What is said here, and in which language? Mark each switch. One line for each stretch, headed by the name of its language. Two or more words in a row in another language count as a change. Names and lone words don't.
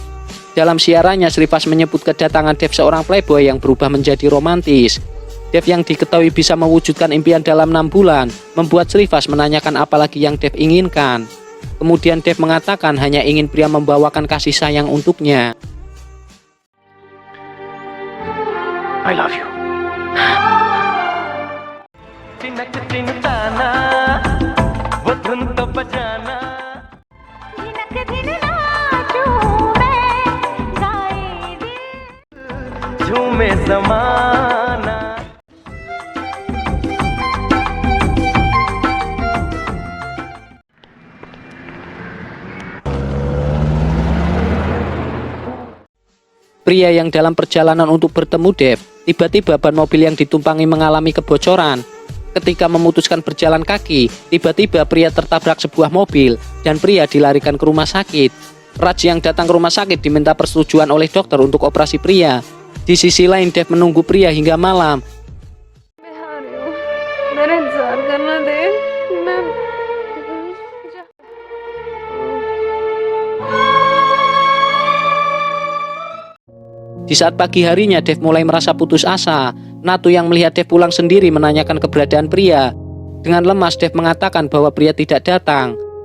Indonesian: Dalam siarannya, Srivas menyebut kedatangan Dev seorang playboy yang berubah menjadi romantis. Dev yang diketahui bisa mewujudkan impian dalam 6 bulan, membuat Srivas menanyakan apa lagi yang Dev inginkan. Kemudian Dev mengatakan hanya ingin pria membawakan kasih sayang untuknya.
English: I love you.
Hindi: चिनक चिनताना वो धुन तो बजाना धिनक धिन नाचूं मैं, गाए दिल झूमे ज़माना
Indonesian: Pria yang dalam perjalanan untuk bertemu Dev, tiba-tiba ban mobil yang ditumpangi mengalami kebocoran. Ketika memutuskan berjalan kaki, tiba-tiba pria tertabrak sebuah mobil dan pria dilarikan ke rumah sakit. Raj yang datang ke rumah sakit diminta persetujuan oleh dokter untuk operasi pria. Di sisi lain, Dev menunggu pria hingga malam.
Hindi: मैं हार रही हूँ, मेरा इंतजार करना दे, मैं
Indonesian: Di saat pagi harinya, Dev mulai merasa putus asa. Natu yang melihat Dev pulang sendiri menanyakan keberadaan pria. Dengan lemas, Dev mengatakan bahwa pria tidak datang.